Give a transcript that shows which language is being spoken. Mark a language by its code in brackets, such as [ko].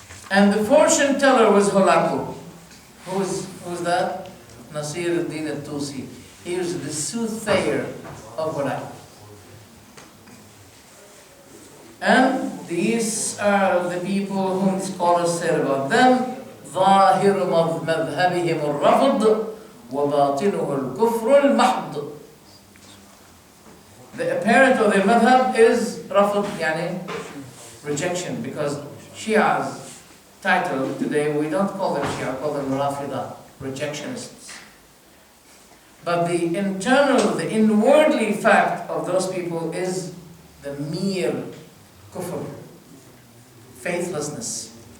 [en] And the fortune teller was Hulaku. Who was that? Nasir ad-Din al-Tusi. He was the soothsayer of Hulaku. And these are the people whom scholars say about them. [ar] ظاهر مذهبهم الرفض وباطنه الكفر المحض. [en] The apparent of their madhab is rafd, yani rejection, because Shia's title today, we don't call them Shia, we call them Rafida, rejectionists. But the internal, the inwardly fact of those people is the mere kufr, faithlessness.